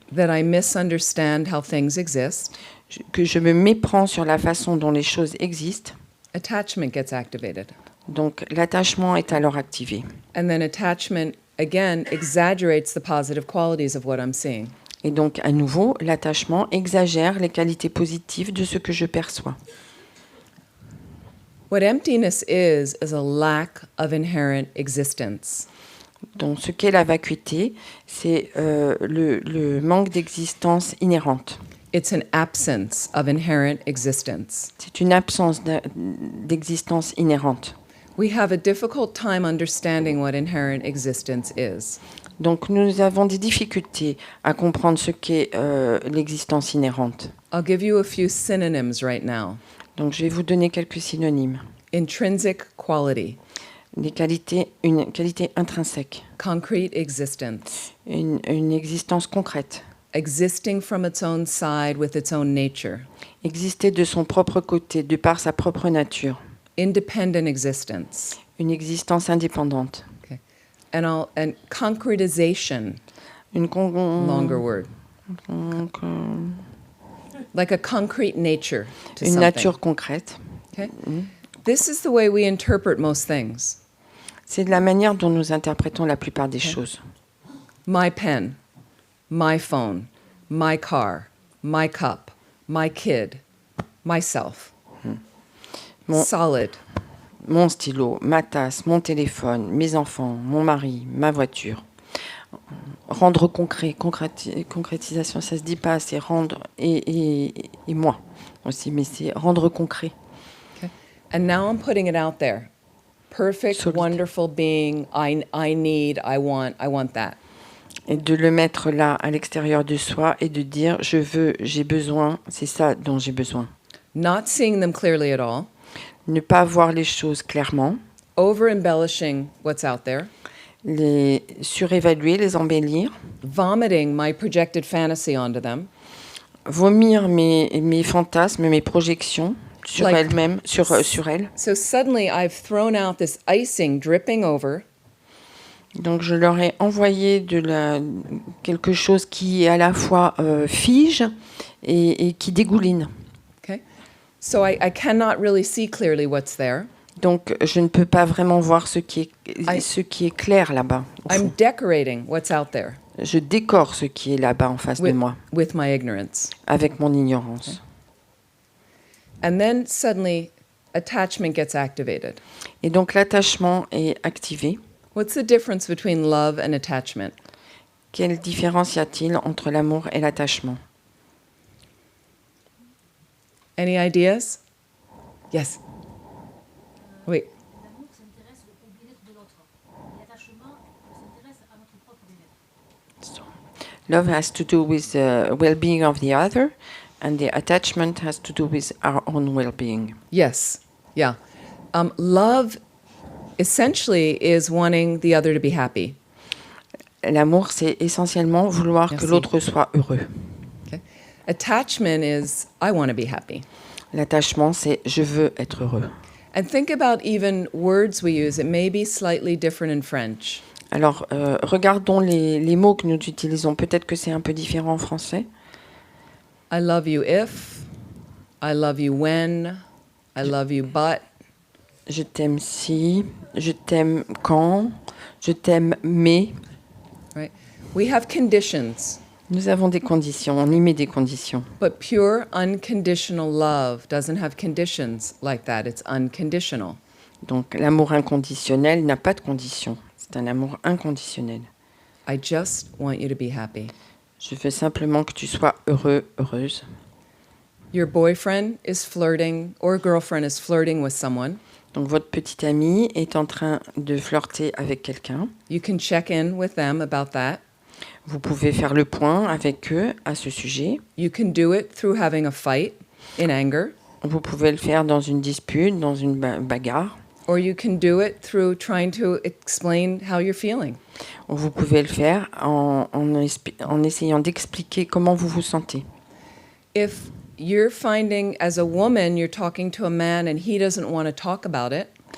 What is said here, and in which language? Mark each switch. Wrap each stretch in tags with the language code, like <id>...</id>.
<en>that I misunderstand how things exist,</en> <fr>que je me méprends sur la façon dont les choses existent.</fr> <en>attachment gets activated.</en> <fr>Donc, l'attachement est alors activé.</fr> <en>And then attachment, again, exaggerates the positive qualities of what I'm seeing.</en> <fr>Et donc, à nouveau, l'attachement exagère les qualités positives de ce que je perçois.</fr> <en>What emptiness is a lack of inherent existence.</en> <fr>Donc, ce qu'est la vacuité, c'est le manque d'existence inhérente.</fr> <en>It's an absence of inherent existence.</en> <fr>C'est une absence d'existence inhérente.</fr> <en>We have a difficult time understanding what inherent existence is.</en> <fr>Donc, nous avons des difficultés à comprendre ce qu'est l'existence inhérente.</fr> <en>I'll give you a few synonyms right now.</en> <fr>Donc, je vais vous donner quelques synonymes.</fr> <en>Intrinsic quality,</en> <fr>Une qualité intrinsèque,</fr> <en>concrete existence,</en> <fr>une existence concrète,</fr> <en>existing from its own side with its own nature,</en> <fr>exister de son propre côté, de par sa propre nature,</fr> <en>independent existence. Une existence indépendante. Okay. And concretization, longer word. Like a concrete nature to</en> <fr>Une</fr> <en>something.</en> <fr>nature concrète.</fr> <en>Okay? This is the way we interpret most things.</en> <fr>C'est de la manière dont nous interprétons la plupart des choses.</fr> <en>My pen, my phone, my car, my cup, my kid, myself. Solid.</en> <fr>Mon stylo, ma tasse, mon téléphone, mes enfants, mon mari, ma voiture. Rendre concret, concrétisation, ça se dit pas, c'est rendre et moi aussi, mais c'est rendre concret.</fr> <en>Okay. And now I'm putting it out there. Perfect,</en> <fr>Solide.</fr> <en>wonderful being, I need, I want that.</en> <fr>Et de le mettre là, à l'extérieur de soi, et de dire, je veux, j'ai besoin, c'est ça dont j'ai besoin.</fr> <en>Not seeing them clearly at all.</en> <fr>Ne pas voir les choses clairement,</fr> <en>Over-embellishing what's out there.</en> <fr>les surévaluer, les embellir,</fr> <en>Vomiting my projected fantasy onto them.</en> <fr>vomir mes fantasmes, mes projections sur</fr> <en>Like-</en> <fr>elle-même, sur elle.</fr> <en>So suddenly I've thrown out this icing dripping over,</en> <fr>Donc je leur ai envoyé quelque chose qui à la fois fige et qui dégouline.</fr> <en>okay? So I cannot really see clearly what's there.</en> <fr>Donc je ne peux pas vraiment voir ce qui est clair là-bas. au</fr> <en>I'm</en> <fr>fond.</fr> <en>decorating what's out there</en> <fr>Je décore ce qui est là-bas en face de moi,</fr> <en>with my ignorance.</en> <fr>avec mon ignorance.</fr> <en>And then suddenly attachment gets activated.</en> <fr>Et donc l'attachement est activé.</fr> <en>What's the difference between love and attachment?</en> <fr>Quelle différence y a-t-il entre l'amour et l'attachement?</fr> <en>Any ideas? Yes.</en> <fr>Oui. L'amour s'intéresse au bien-être de l'autre. Et l'attachement s'intéresse à notre propre bien-être.</fr> <en>Love has to do with the well-being of the other, and the attachment has to do with our own well-being. Yes. Yeah. Love essentially is wanting the other to be happy.</en> <fr>L'amour, c'est essentiellement vouloir Merci. que l'autre soit heureux.</fr> <en>Okay? Attachment is I want to be happy.</en> <fr>L'attachement, c'est je veux être heureux.</fr> <en>And think about even words we use. It may be slightly different in French.</en> <fr>Alors, regardons les mots que nous utilisons. Peut-être que c'est un peu différent en français.</fr> <en>I love you if, I love you when, I love you but.</en> <fr>Je t'aime si, je t'aime quand, je t'aime mais.</fr> <en>Right? We have conditions,</en> <fr>Nous avons des conditions, on y met des conditions.</fr> <en>but pure unconditional love doesn't have conditions like that. It's unconditional.</en> <fr>Donc, l'amour inconditionnel n'a pas de conditions. C'est un amour inconditionnel.</fr> <en>I just want you to be happy.</en> <fr>Je veux simplement que tu sois heureux, heureuse.</fr> <en>Your boyfriend is flirting or girlfriend is flirting with someone.</en> <fr>Donc, votre petite amie est en train de flirter avec quelqu'un.</fr> <en>You can check in with them about that.</en> <fr>Vous pouvez faire le point avec eux à ce sujet.</fr> <en>You can do it through having a fight in anger,</en> <fr>Vous pouvez le faire dans une dispute, dans une bagarre.</fr> <en>or you can do it through trying to explain how you're feeling.</en> <fr>Vous pouvez le faire en essayant d'expliquer comment vous vous sentez.</fr> <en>If you're finding as a woman you're talking to a man and he doesn't want to talk about it,</en>